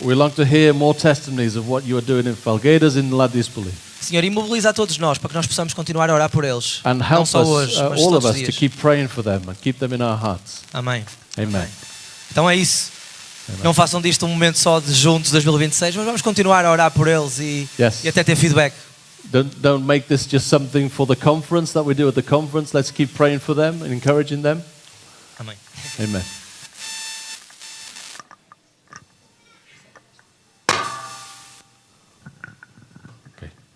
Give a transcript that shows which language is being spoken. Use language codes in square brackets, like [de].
[en] We long to hear more testimonies of what you are doing in Felgueiras and Ladispoli. [pt] Senhor, e mobiliza a todos nós para que nós possamos continuar a orar por eles. [en] And [pt] Não [en] help [pt] só [en] us, [pt] hoje, mas [en] all [pt] todos [en] of [pt] os [en] us, to [pt] dias. [en] keep praying for them and keep them in our hearts. [pt] Amém. [en] Amen. [pt] Então é isso. Não façam disto um momento só de juntos 2026, mas vamos continuar a orar por eles e até ter feedback. [en] Don't make this just something for the conference that we do at the conference. Let's keep praying for them and encouraging them. [pt] Amém. [en] Amen. Okay.